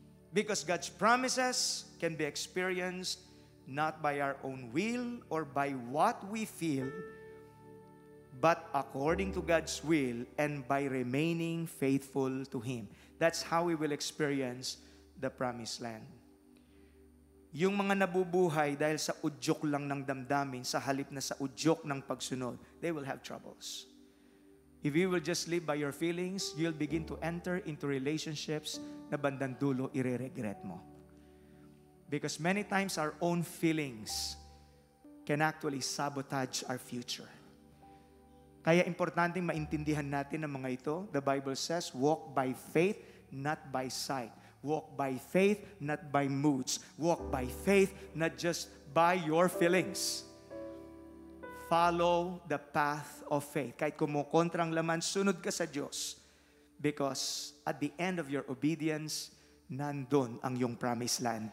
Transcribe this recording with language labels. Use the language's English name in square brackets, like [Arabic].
[English] Because God's promises can be experienced not by our own will or by what we feel, but according to God's will and by remaining faithful to Him. That's how we will experience the promised land. [Filipino] Yung mga nabubuhay dahil sa udyok lang ng damdamin, sa halip na sa udyok ng pagsunod, [English] they will have troubles. If you will just live by your feelings, you'll begin to enter into relationships [Filipino] na bandang dulo ire-regret mo. [English] Because many times our own feelings can actually sabotage our future. [Filipino] Kaya importanteng maintindihan natin ang mga ito. [English] The Bible says, walk by faith, not by sight. Walk by faith, not by moods. Walk by faith, not just by your feelings. Follow the path of faith. [Filipino] Kahit kumukontra ang laman, sunod ka sa Diyos. [English] Because at the end of your obedience, [Filipino] nandun ang iyong promised land.